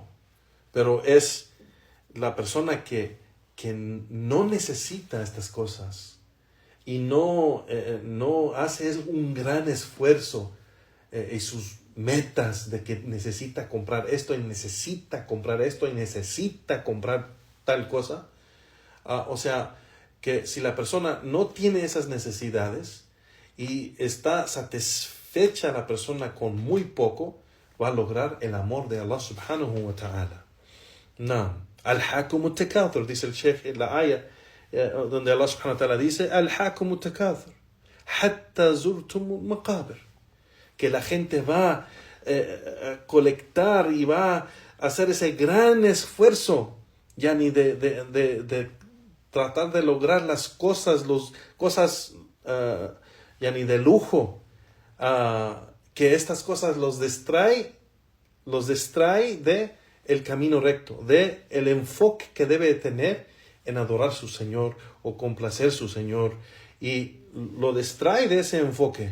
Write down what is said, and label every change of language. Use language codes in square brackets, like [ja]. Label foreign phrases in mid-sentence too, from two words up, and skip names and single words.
[es] Pero es la persona que no necesita estas cosas y no hace un gran esfuerzo y sus metas de que necesita comprar esto y necesita comprar esto y necesita comprar tal cosa. O sea, que si la persona no tiene esas necesidades y está satisfecha la persona con muy poco, va a lograr el amor de [ar] الله سبحانه وتعالى. No. ألهاكم التكاثر, [es] dice el Sheikh en la ayah, donde [ar] الله سبحانه وتعالى [es] dice, [ar] ألهاكم التكاثر حتى زرتم المقابر. [es] Que la gente va a colectar y va a hacer ese gran esfuerzo, ya ni de tratar de lograr las cosas, ya ni de lujo, que estas cosas los distrae de el camino recto, de el enfoque que debe tener en adorar a su Señor o complacer a su Señor, y lo distrae de ese enfoque.